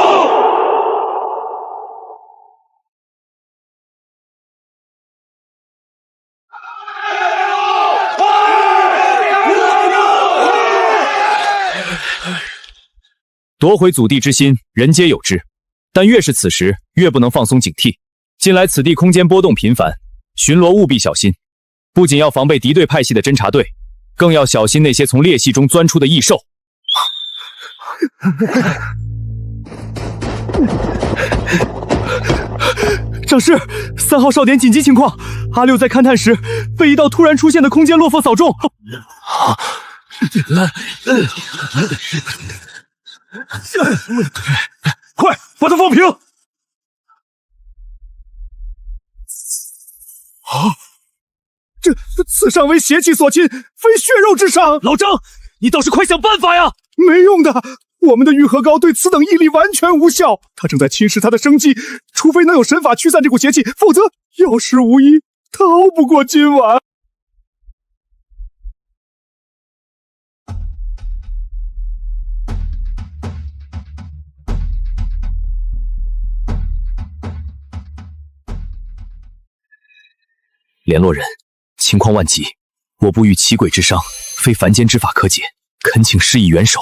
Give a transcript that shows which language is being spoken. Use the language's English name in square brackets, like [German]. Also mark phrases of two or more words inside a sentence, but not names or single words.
[Chinese] 夺回祖地之心，人皆有之，但越是此时，越不能放松警惕。近来此地空间波动频繁，巡逻務必小心。不仅要防備敵對派系的偵察隊，更要小心那些從裂隙中鑽出的異獸。長師，3號哨點緊急情況，阿六在勘探時被一道突然出現的空間落魄掃中。快把他放平！此伤为邪气所侵，非血肉之傷。老张，你倒是快想辦法呀！沒用的，我們的愈合膏對此等異力完全無效，它正在侵蝕他的生機，除非能有神法驅散這股邪氣，否則有時無一，逃不過今晚。聯絡人，情況萬急，我部遇奇鬼之傷，非凡間之法可解，懇請施以援手。